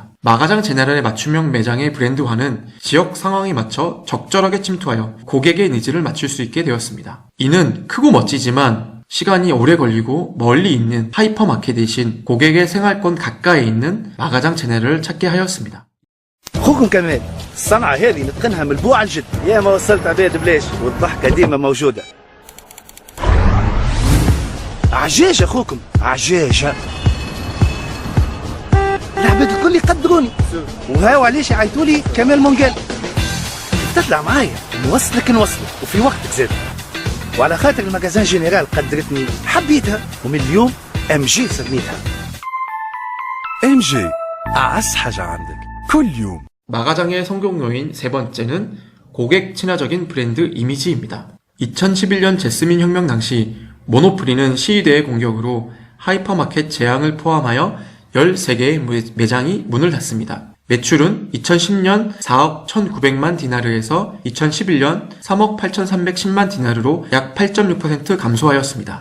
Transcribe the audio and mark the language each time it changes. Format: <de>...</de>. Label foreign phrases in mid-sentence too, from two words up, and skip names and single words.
<ko>마가장 제네랄의 맞춤형 매장의 브랜드화는 지역 상황에 맞춰 적절하게 침투하여 고객의 니즈를 맞출 수 있게 되었습니다. 이는 크고 멋지지만 시간이 오래 걸리고 멀리 있는 하이퍼마켓 대신 고객의 생활권 가까이에 있는 마가장 채널을 찾게 하였습니다.</ko> <ar>اخوكم كمال الصنعة هذه نتقنها من البوع الجد يا ما وصلت عباد بلاش والضحكة ديما موجودة عجاج اخوكم عجاج العباد الكل يقدروني وهاو علاش يعيطولي كمال مونجال تطلع معايا نوصلك وفي وقتك زاد وعلى خاطر المجازان جينيرال قدرتني حبيتها ومن اليوم ام جي سميتها ام جي اعز حاجة عندك كل يوم.</ar> <ko>마가장의 성공 요인 세 번째는 고객 친화적인 브랜드 이미지입니다. 2011년 제스민 혁명 당시 모노프리는 시위대의 공격으로 하이퍼마켓 재앙을 포함하여 13개의 매장이 문을 닫습니다. 매출은 2010년 4억 1,900만 디나르에서 2011년 3억 8,310만 디나르로 약 8.6% 감소하였습니다.</ko>